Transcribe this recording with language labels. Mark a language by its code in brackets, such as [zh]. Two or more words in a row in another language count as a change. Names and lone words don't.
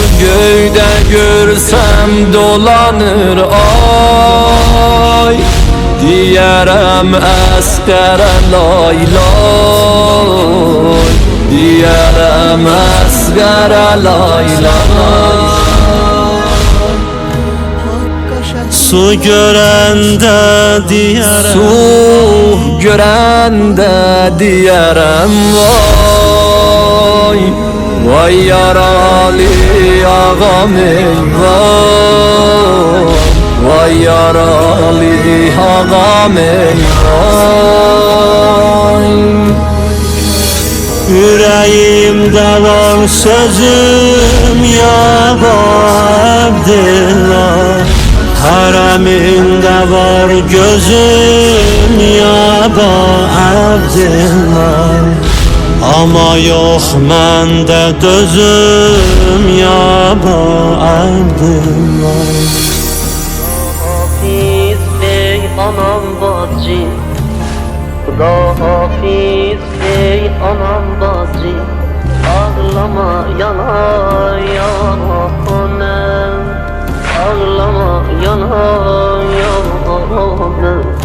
[az] Göydə görsəm dolanır ay, diyərəm əsqərə lay lay, diyərəm əsqərə lay lay. Su görəndə deyərəm, Su görəndə deyərəm vay, vay yaralı ağam ey vay, vay yaralı ağam ey vay. [tr] yüreğimde var sözüm ya Abdillah, hareminde var gözüm ya Abdillah. Ama yok mende dözüm ya Abdillah. [az] Hafiz ey anam bacı, Xuda hafiz ey anam bacı, ağlama yana yana, ağlama yana yana.